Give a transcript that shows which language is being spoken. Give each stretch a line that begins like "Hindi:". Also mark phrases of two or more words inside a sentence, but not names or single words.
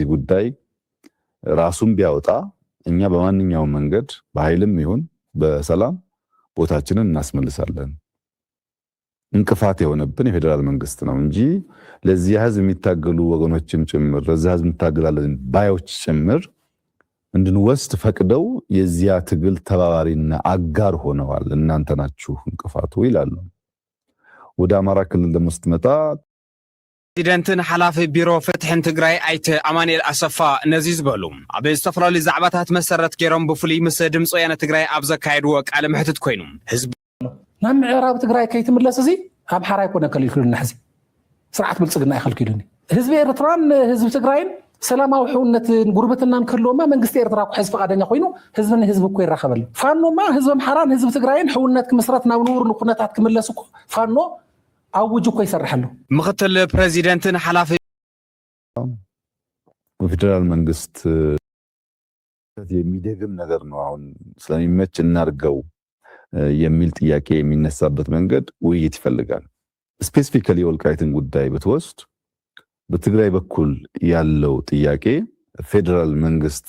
Amharic: ጉዳይ ራሱን ቢያወጣ እኛ በማንኛውም መንገድ በኃይልም ይሁን በሰላም ቦታችንን እናስመልሳለን። እንቅፋት የሆነብን የፌዴራል መንግስት ነው እንጂ ለዚህ ህዝብ የሚታገሉ ወገኖችም ጭምር ለዚህ ህዝብ እንታገላለን ባዮች ጭምር እንድንወስድ ፈቅደው የዚያ ትግል ተባባሪና አጋር ሆነዋል። እናንተ ናችሁ እንቅፋቱ ይላሉ። ወደ አማራ ክልል ደግሞ ስትመጣ
Tigrinya: ፕሬዚደንትን ሓላፊ ቢሮ ፍትሕን ትግራይ ኣይተ ኣማኑኤል ኣሰፋ ነዚ ዝበሉ ኣብ ዝተፈላለዩ ዛዕባታት መሰረት ገይሮም ብፍሉይ ምስ ድምፂ ወያነ ትግራይ ኣብ ዘካየድዎ ቃለ ምሕትት ኮይኑ ህዝቢ ናብ ምዕራብ ትግራይ ከይትምለስ እዚ ኣምሓራ ይኮነ ከልክሉና ሕዚ ስርዓት ብልጽግና ይኸልክሉኒ ህዝቢ ኤርትራን ህዝቢ ትግራይን ሰላማዊ ሕውነትን ጉርብትናን ከሎማ መንግስቲ ኤርትራ ሕዝቢ ፈቃደኛ ኮይኑ ህዝብን ህዝቢ እኮ ይራኸበሉ ፋኖማ ህዝቢ ኣምሓራን ህዝቢ ትግራይን ሕውነት ክምስረት ናብ ንቡር ኩነታት ክምለስ እኮ ፋኖ ኣውጅ እኮ ይሰርሐሉ ምኽትል ፕሬዚደንትን ሓላፊ
Amharic: ፌዴራል መንግስት የሚደግም ነገር ነው። አሁን ስለሚመች እናርገው የሚል ጥያቄ የሚነሳበት መንገድ ውይይት ይፈልጋል። ስፔሲፊካሊ የወልቃይትን ጉዳይ ብትወስድ በትግራይ በኩል ያለው ጥያቄ ፌዴራል መንግስት